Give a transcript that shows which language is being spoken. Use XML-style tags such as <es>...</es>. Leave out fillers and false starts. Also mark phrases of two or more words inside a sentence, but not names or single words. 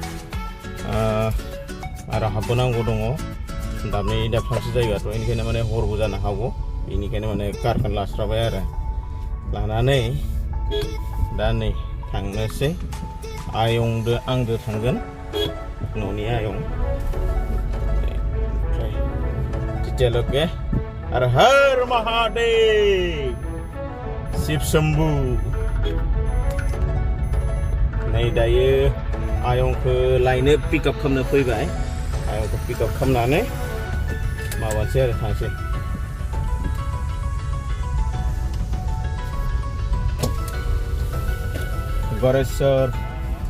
<brx>आरो हाबबोनांगौ दङ दाबनै दाबथामसो जायगाथ' बेनिखायनो माने हरबो जानो हागौ बेनिखायनो माने कारखौ लास्राबाय आरो लानानै दा नै थांनोसै आयंदो आंदो थांगोन न'नि आयं ओमफ्राय तितियालगे आरो हर महादेव शिव शम्भु नै दायो आयंखौ लायनो पिकआप खालामनो फैबाय आयंखौ पिकआप खालामनानै माबानोसै आरो थांसै गरेस्वर</brx>